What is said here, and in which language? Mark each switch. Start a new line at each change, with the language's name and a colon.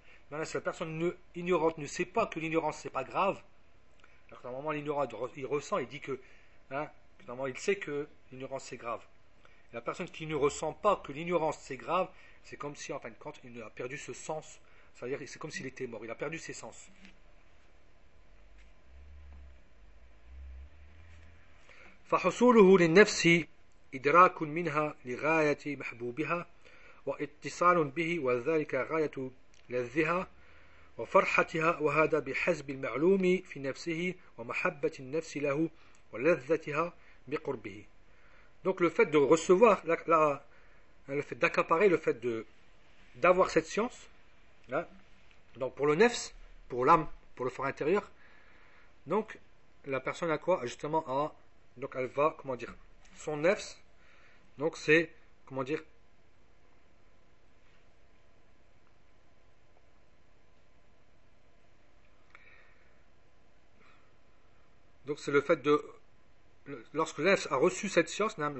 French: Maintenant, si la personne ignorante ne sait pas que l'ignorance c'est pas grave, alors qu'à un moment l'ignorant il ressent, il dit que, hein, que normalement il sait que l'ignorance c'est grave. Et la personne qui ne ressent pas que l'ignorance c'est grave, c'est comme si en fin de compte il a perdu ce sens, c'est-à-dire c'est comme s'il était mort, il a perdu ses sens.
Arabic: فحصوله للنفس إدراك منها لغاية محبوبها واتصال به وذلك غاية لذها وفرحتها وهذا بحسب المعلوم في نفسه ومحبة النفس له ولذتها بقربه.
French: Donc le fait de recevoir le fait d'accaparer, le fait d'avoir cette science, là, donc pour le nefs, pour l'âme, pour le fort intérieur, donc la personne a quoi? Justement à. Donc elle va, comment dire, son nefs, donc c'est, comment dire, donc c'est le fait de, lorsque le nefs a reçu cette science,